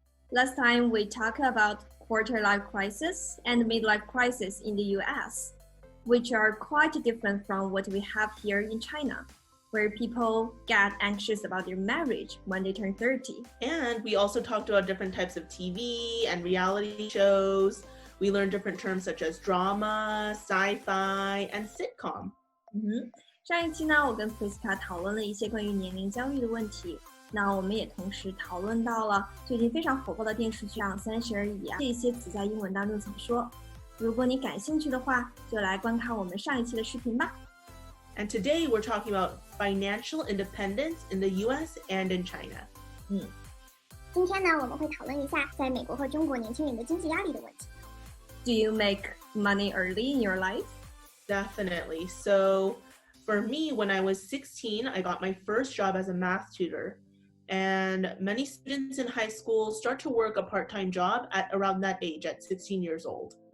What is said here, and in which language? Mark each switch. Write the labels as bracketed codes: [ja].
[en] Last time we talked about quarter-life crisis and midlife crisis in the US, which are quite different from what we have here in China, where people get anxious about their marriage when they turn 30. And we also talked about different types of TV and reality shows. We learned different terms such as drama, sci-fi, and sitcom. [zh] 上一期呢，我跟 Prisca 讨论了一些关于年龄焦虑的问题。那我们也同时讨论到了最近非常火爆的电视剧《30而已》这些词在英文当中怎么说。如果你感兴趣的话，就来观看我们上一期的视频吧。 [en] And today we're talking about financial independence in the US and in China. [zh] 今天呢，我们会讨论一下在美国和中国年轻人的经济压力的问题。 [en] Do you make money early in your life? Definitely. So for me, when I was 16, I got my first job as a math tutor. And many students in high school start to work a part-time job at around that age, at 16 years old.